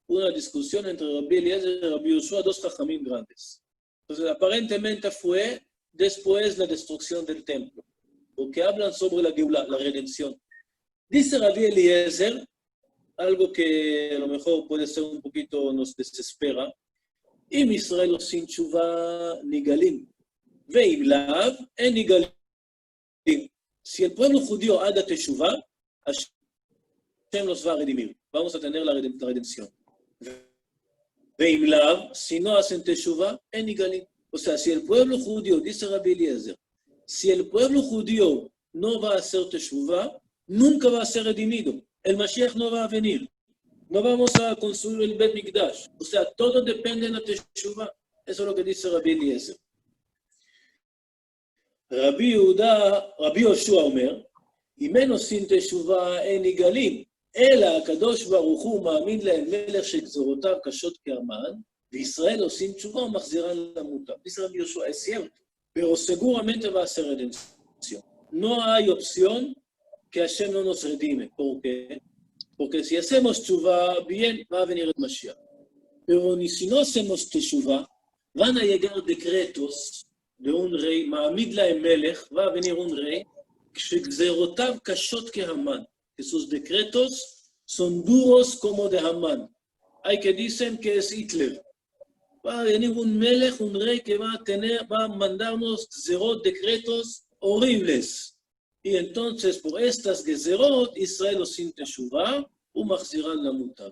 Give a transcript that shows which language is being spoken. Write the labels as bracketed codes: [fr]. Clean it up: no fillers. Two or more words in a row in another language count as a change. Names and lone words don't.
[es] una discusión entre Rabbi Eliezer y Rabbi Yoshua, dos jajamim grandes. Entonces, aparentemente fue después de la destrucción del templo, porque hablan sobre la Geulah, la redención. Dice Rabbi Eliezer, algo que a lo mejor puede ser un poquito, nos desespera, [he] אם ישראל עושים תשובה ניגלים, ואם לאו, אין ניגלים. [es] Si el pueblo judío haga teshuva, Hashem los va a redimir. Vamos a tener la redención. [he] ואם לאו, [es] si no hacen teshuva, [he] אין ניגלים. [es] O sea, si el pueblo judío, dice Rabbi Eliezer, si el pueblo judío no va a hacer teshuva, nunca va a ser redimido. El Mashiach no va a venir. No vamos a construir el Bet Mikdash. O sea, todo depende de la teshuva. Eso es lo que dice Rabbi Eliezer. Rabbi Yoshua [he] אומר, אם אין עושים תשובה אין נגאלים, אלא הקדוש ברוך הוא מעמיד להם מלך שגזרותיו קשות כהמן, וישראל עושים תשובה ומחזירן למוטב. [es] Dice Rabbi Yoshua, es cierto, pero seguramente va a ser redención. No hay opción que Hashem no nos redime. ¿Por qué? Porque si hacemos teshuva, bien, va a venir el Mashiach. Pero ni si no hacemos teshuva, van a llegar decretos de un rey, [he] מעמיד להם מלך, [es] va a venir un rey, [he] שגזרותיו קשות כהמן, [es] que sus decretos son duros como de Haman. Hay que dicen que es Hitler. Va a venir un melech, un rey que va a mandarnos gzerot, decretos horribles. Y entonces, por estas gezerot, Israel los sin teshuva, [he] ומחזירן למוטב.